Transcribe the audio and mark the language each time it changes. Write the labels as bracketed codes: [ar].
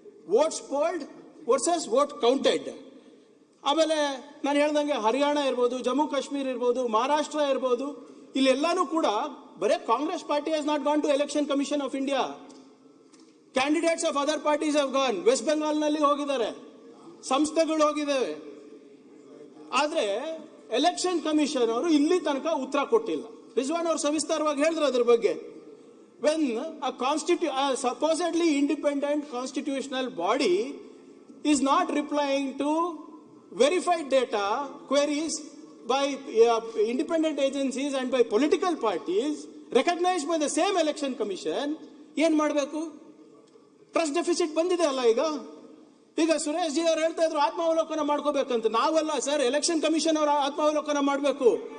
[en] Votes polled versus vote counted. [kn] ಆಮೇಲೆ ನಾನು ಹೇಳ್ದಂಗೆ ಹರಿಯಾಣ ಇರ್ಬೋದು, ಜಮ್ಮು ಕಾಶ್ಮೀರ್ ಇರ್ಬೋದು, ಮಹಾರಾಷ್ಟ್ರ ಇರ್ಬೋದು, ಇಲ್ಲೆಲ್ಲಾನು ಕೂಡ ಬರೇ [en] Congress party has not gone to election commission of India. Candidates of other parties have gone. [kn] West ಬೆಂಗಾಲ್ನಲ್ಲಿ ಹೋಗಿದ್ದಾರೆ, ಸಂಸ್ಥೆಗಳು ಹೋಗಿದ್ದಾವೆ. ಆದ್ರೆ ಎಲೆಕ್ಷನ್ ಕಮಿಷನ್ ಅವರು ಇಲ್ಲಿ ತನಕ ಉತ್ತರ ಕೊಟ್ಟಿಲ್ಲ. ರಿಜ್ವಾನ್ ಅವರು ಸವಿಸ್ತಾರವಾಗಿ ಹೇಳಿದ್ರು ಅದ್ರ ಬಗ್ಗೆ. [en] When a supposedly independent constitutional body is not replying to verified data queries by independent agencies and by political parties recognized by the same election commission, [kn] ಏನ್ ಮಾಡಬೇಕು? ಟ್ರಸ್ಟ್ ಡೆಫಿಸಿಟ್ ಬಂದಿದೆ ಅಲ್ಲ ಈಗ ಸುರೇಶ್ ಜಿ ಅವರು ಹೇಳ್ತಾ ಇದ್ರು ಆತ್ಮಾವಲೋಕನ ಮಾಡ್ಕೋಬೇಕಂತ. ನಾವಲ್ಲ ಸರ್, ಎಲೆಕ್ಷನ್ ಕಮಿಷನ್ ಅವರ ಆತ್ಮಾವಲೋಕನ ಮಾಡಬೇಕು.